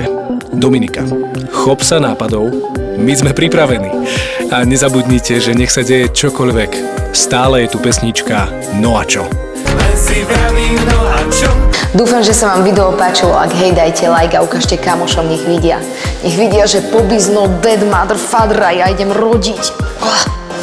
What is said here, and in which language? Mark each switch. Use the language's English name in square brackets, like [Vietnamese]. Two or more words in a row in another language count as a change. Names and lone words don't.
[Slovak] Dominika, chop sa nápadov, my sme pripravení. A nezabudnite, že nech sa deje čokoľvek, stále je tu pesnička No a čo. Dúfam, že sa vám video páčilo. Ak hej, dajte like a ukážte kamošom, nech vidia. Nech vidia, že [English] Bobby's not dead, mother, father, [Slovak] a ja idem rodiť.